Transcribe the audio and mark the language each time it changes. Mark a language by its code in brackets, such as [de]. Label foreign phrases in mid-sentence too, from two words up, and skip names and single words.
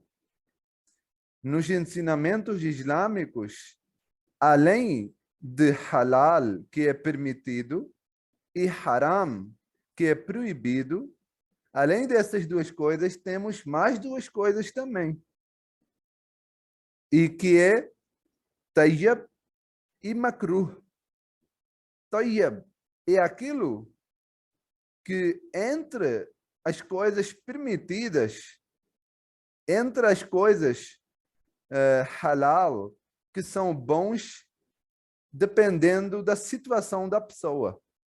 [pt] Nos ensinamentos islâmicos, além de halal, que é permitido, e haram, que é proibido, além dessas duas coisas, temos mais duas coisas também. E que é tayyib e makruh. Tayyib é aquilo que entre as coisas permitidas, entre as coisas halal, que são bons, dependendo da situação da pessoa.